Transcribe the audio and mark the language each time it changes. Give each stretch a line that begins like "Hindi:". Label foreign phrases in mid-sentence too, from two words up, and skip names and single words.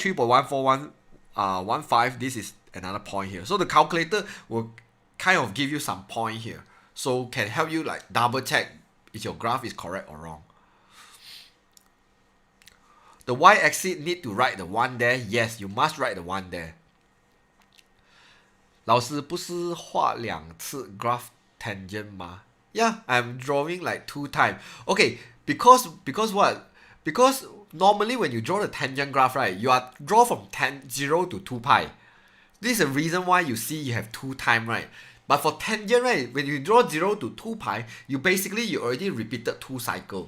English: 3.14115. This is another point here. So the calculator will kind of give you some point here. So can help you like double check if your graph is correct or wrong. The y-axis need to write the 1 there. Yes, you must write the 1 there.
Chinese: 老师不是画2次
English: graph tangent
Chinese: 吗?
English: Yeah, I'm drawing like 2 times. Okay, because what? Because normally when you draw the tangent graph, right, you are draw from 0 to 2 pi. This is the reason why you see you have 2 times, right? But for tangent, right, when you draw 0 to 2 pi, you already repeated 2 cycles.